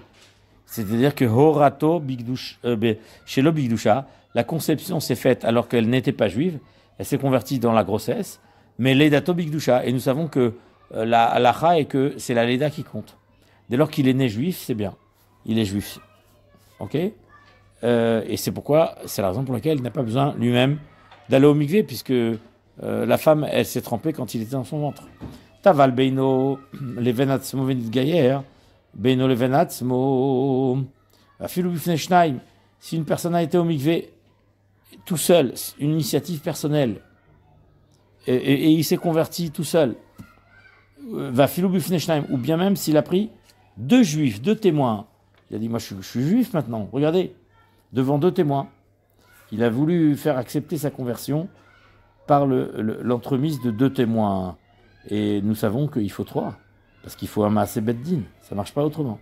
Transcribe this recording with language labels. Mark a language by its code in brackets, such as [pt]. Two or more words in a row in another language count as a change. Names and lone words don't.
[fr] C'est-à-dire que [he] הורתו שלא בקדושה, [fr] la conception s'est faite alors qu'elle n'était pas juive, elle s'est convertie dans la grossesse, mais [he] לידתו בקדושה, [fr] et nous savons que la halacha est que c'est la Leida qui compte. Dès lors qu'il est né juif, c'est bien, il est juif. Ok, et c'est pourquoi, c'est la raison pour laquelle il n'a pas besoin lui-même d'aller au mikvé, puisque la femme, elle s'est trempée quand il était dans son ventre. [he] טבל בינו לבין עצמו ונתגייר, בינו לבין עצמו אפילו בפני שנים. [fr] Si une personne a été au mikvé tout seul, une initiative personnelle, et il s'est converti tout seul, [he] ואפילו בפני שנים, [fr] ou bien même s'il a pris 2 juifs, 2 témoins. Il a dit, moi je suis juif maintenant, regardez, devant 2 témoins. Il a voulu faire accepter sa conversion par l'entremise de 2 témoins. Et nous savons qu'il faut 3, parce qu'il faut un [he] מעשה בית דין, [fr] ça ne marche pas autrement.